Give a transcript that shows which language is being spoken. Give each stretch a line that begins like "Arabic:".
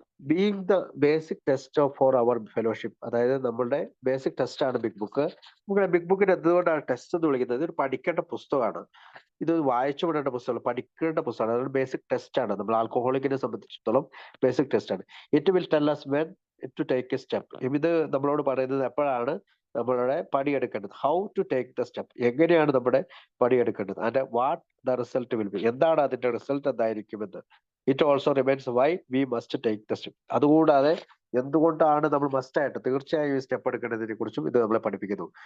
English: being the basic test for our fellowship,
Malayalam: അതായത് നമ്മളുടെ basic test ആണ് ബിഗ് ബുക്ക്. നമ്മുടെ ബിഗ് ബുക്കിന് എന്തുകൊണ്ടാണ് ടെസ്റ്റ് എന്ന് വിളിക്കുന്നത്, ഇതൊരു പഠിക്കേണ്ട പുസ്തകമാണ്. ഇത് വായിച്ചു വിടേണ്ട പുസ്തകമാണ്, പഠിക്കേണ്ട പുസ്തകമാണ്. അതൊരു ബേസിക് ടെസ്റ്റ് ആണ്. നമ്മൾ ആൽക്കഹോളിക്കിനെ സംബന്ധിച്ചിടത്തോളം ബേസിക് ടെസ്റ്റ് ആണ്.
English: It will tell us when to take a step.
Malayalam: ഇത് നമ്മളോട് പറയുന്നത് എപ്പോഴാണ് നമ്മളുടെ പടിയെടുക്കേണ്ടത്,
English: how to take the step,
Malayalam: എങ്ങനെയാണ് നമ്മുടെ പടിയെടുക്കേണ്ടത്,
English: and what the result will be,
Malayalam: എന്താണ് അതിന്റെ റിസൾട്ട് എന്തായിരിക്കുമെന്ന്.
English: it also remains why we must take the step,
Malayalam: അതുകൂടാതെ എന്തുകൊണ്ടാണ് നമ്മൾ മസ്റ്റ് ആയിട്ട് തീർച്ചയായും ഈ സ്റ്റെപ്പ് എടുക്കേണ്ടതിനെ കുറിച്ചും ഇത് നമ്മളെ പഠിപ്പിക്കുന്നു.